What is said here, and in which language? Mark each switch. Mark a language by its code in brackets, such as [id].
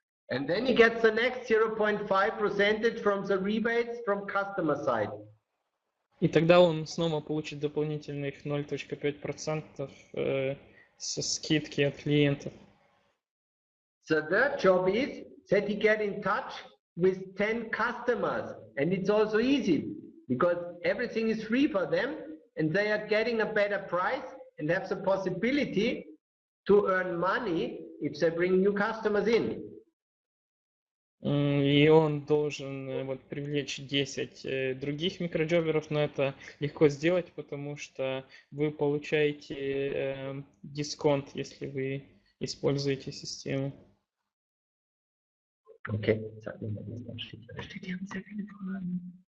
[en] And then he gets the next 0.5% from the rebates from customer side. [ru] И тогда он снова получит дополнительных 0.5% со скидки от клиентов. [en] The third job is that he get in touch with 10 customers, and it's also easy because everything is free for them and they are getting a better price and have the possibility to earn money if they bring new customers in. [ru] И он должен привлечь 10 других микроджоберов, но это легко сделать, потому что вы получаете дисконт, если вы используете систему. [de] Okay, sag mir mal, was da steht. Die haben sehr viele Fragen.